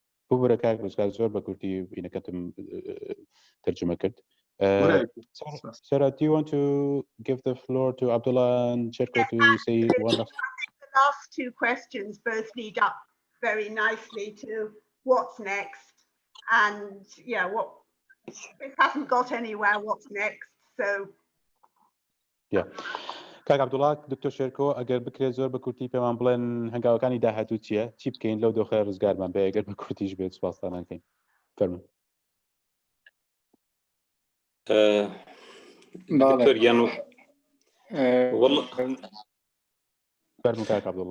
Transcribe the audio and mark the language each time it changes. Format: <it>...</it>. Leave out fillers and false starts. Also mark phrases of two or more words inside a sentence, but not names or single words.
<en>Sarah, do you want to give the floor to Abdulla and Sherko to say one last? The last two questions both lead up very nicely to what's next, and yeah, what it hasn't got anywhere. What's next? So yeah.</en> <ckb>کاک عەبدوڵڵا دکتۆر شێرکۆ ئەگەر بکرێت زۆر بە کورتی پێمان بڵێن هەنگاوەکانی داهاتوو چییە چی بکەین لەو دۆخە ڕزگارمان بێ ئەگەر بە کورتیش بێت سوپاسدانەکەین فەرموون. دکتۆر یانو فەرموون کاک عەبدوڵڵا.</ckb>